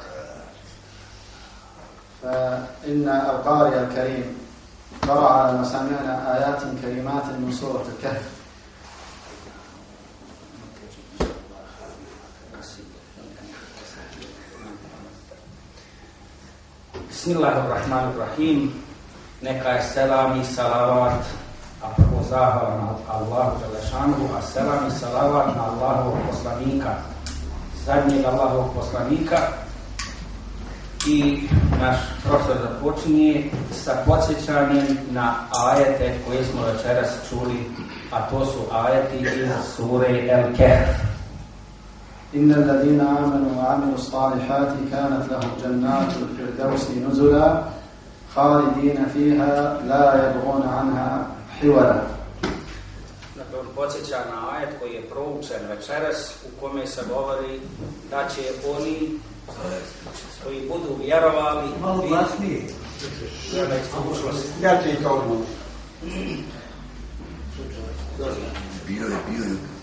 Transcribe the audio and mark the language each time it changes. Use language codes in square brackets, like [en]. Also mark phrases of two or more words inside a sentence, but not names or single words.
[ar] فإن القارئ الكريم قرأ على مسامعنا آيات كريمات من سورة الكهف. [bs] Bismillahirrahmanirrahim. Neka je selam i salavat, a prvo zahvala na Allahu Đelešanuhu, a selam i salavat na Allahovog poslanika, zadnjeg Allahovog poslanika. I naš profesor započinje sa podsjećanjem na ajete koje smo večeras čuli, a to su ajeti iz sure El-Kehf. [ar] إن الذين آمنوا وعملوا الصالحات كانت لهم جنات الفردوس نزلا خالدين فيها لا يبغون عنها حولا. [bs] Dakle, on podsjeća na ajet koji je proučen večeras, u kome se govori da će oni koji budu vjerovali... Malo glasnije. Ja će i to budu. Bio je.